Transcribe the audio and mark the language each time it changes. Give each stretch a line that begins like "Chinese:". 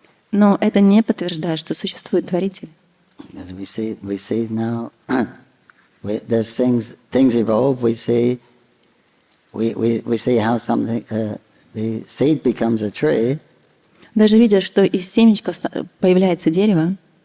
Russian: Но это не подтверждает, что существует Творитель.
English: As we see now, there's things evolve. We see how something the seed becomes a tree.
Russian: Даже видя, что из семечка появляется дерево,